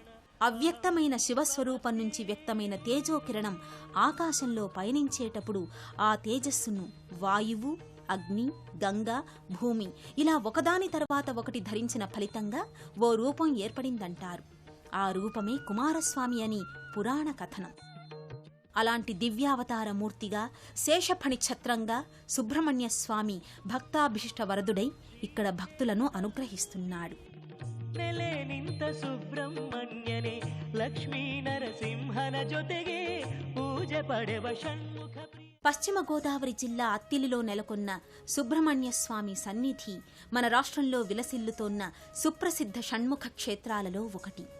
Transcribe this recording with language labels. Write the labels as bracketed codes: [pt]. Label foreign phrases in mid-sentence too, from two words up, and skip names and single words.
[te] అవ్యక్తమైన శివస్వరూపం నుంచి వ్యక్తమైన తేజోకిరణం ఆకాశంలో పయనించేటప్పుడు ఆ తేజస్సును వాయువు, అగ్ని, గంగ, భూమి ఇలా ఒకదాని తర్వాత ఒకటి ధరించిన ఫలితంగా ఓ రూపం ఏర్పడిందంటారు. ఆ రూపమే కుమారస్వామి అని పురాణ కథనం. అలాంటి దివ్యావతార మూర్తిగా, శేషఫణి ఛత్రంగా సుబ్రహ్మణ్య స్వామి భక్తాభిష్ట వరదుడై ఇక్కడ భక్తులను అనుగ్రహిస్తున్నాడు. [kn] ನೆಲೆನಿಂತ ಸುಬ್ರಹ್ಮಣ್ಯನೇ ಲಕ್ಷ್ಮೀ ನರಸಿಂಹನ ಜೊತೆಗೆ ಪೂಜೆ ಪಡೆವ ಷಣ್ಮುಖ. [te] పశ్చిమ గోదావరి జిల్లా అత్తిలిలో నెలకొన్న సుబ్రహ్మణ్య స్వామి సన్నిధి మన రాష్ట్రంలో విలసిల్లుతోన్న సుప్రసిద్ధ షణ్ముఖ క్షేత్రాలలో ఒకటి.